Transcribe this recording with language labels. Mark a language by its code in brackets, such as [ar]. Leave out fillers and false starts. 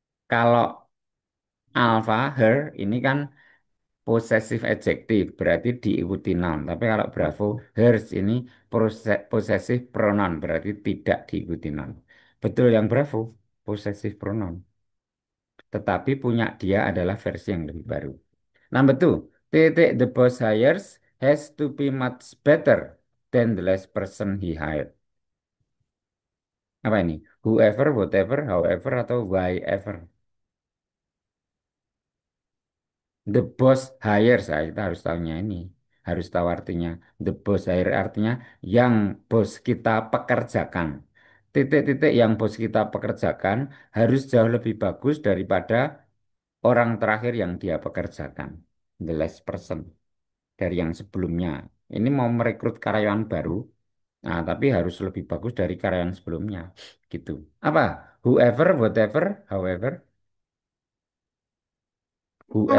[id] Kalau Alfa, her, ini kan possessive adjective, berarti diikuti noun. Tapi kalau Bravo, hers ini possessive pronoun, berarti tidak diikuti noun. Betul yang Bravo, possessive pronoun. Tetapi punya dia adalah versi yang lebih baru. [en] Number two, titik the boss hires has to be much better than the last person he hired. [id] Apa ini? [en] Whoever, whatever, however, atau why ever. The boss hires, [id] kita harus tahunya ini. Harus tahu artinya. The boss hire artinya yang bos kita pekerjakan. Titik-titik yang bos kita pekerjakan harus jauh lebih bagus daripada orang terakhir yang dia pekerjakan. [en] The last person. [id] Dari yang sebelumnya. Ini mau merekrut karyawan baru, nah, tapi harus lebih bagus dari karyawan sebelumnya. Gitu. Apa? [en] Whoever, whatever, however, whoever.